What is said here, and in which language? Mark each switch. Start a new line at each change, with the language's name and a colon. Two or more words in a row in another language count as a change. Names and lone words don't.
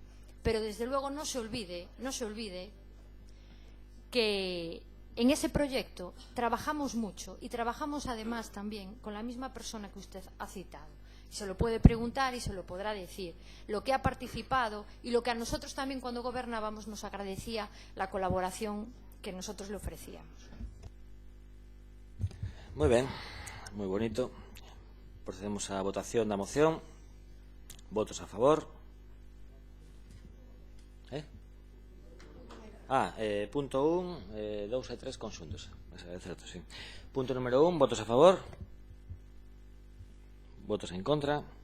Spanish: Pero desde luego no se olvide que en ese proyecto trabajamos mucho y trabajamos además también con la misma persona que usted ha citado. Se lo puede preguntar y se lo podrá decir. Lo que ha participado y lo que a nosotros también cuando gobernábamos nos agradecía la colaboración que nosotros le ofrecíamos. Muy bien, muy bonito.
Galician: Procedemos a votación da moción. Votos a favor. Punto 1, 2 e 3 conxuntos. É certo, sí. Punto número 1, votos a favor. Votos en contra.